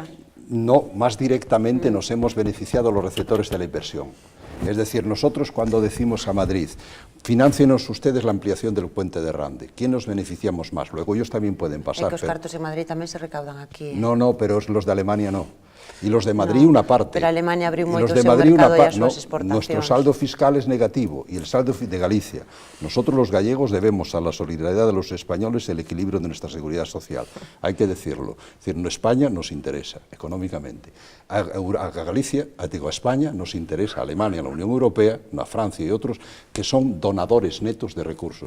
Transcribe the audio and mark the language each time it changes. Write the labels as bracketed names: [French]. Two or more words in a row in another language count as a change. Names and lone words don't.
[Spanish] No, más directamente nos hemos beneficiado los receptores de la inversión. Es decir, nosotros cuando decimos a Madrid, financienos ustedes la ampliación del puente de Rande, ¿quién nos beneficiamos más? Luego ellos también pueden pasar. [Galician] Que os cartos en Madrid tamén se recaudan aquí. [Spanish] No, pero los de Alemania no. Y los de Madrid una parte. [Galician] Pero Alemania abriu moito o seu mercado e as súas exportacións. [Spanish] Nuestro saldo fiscal es negativo y el saldo de Galicia. Nosotros los gallegos debemos a la solidaridad de los españoles el equilibrio de nuestra seguridad social. Hay que decirlo. Es decir, España nos interesa económicamente. A Galicia, a España nos interesa, a Alemania, a la Unión Europea, a Francia y otros, que son donadores netos de recursos.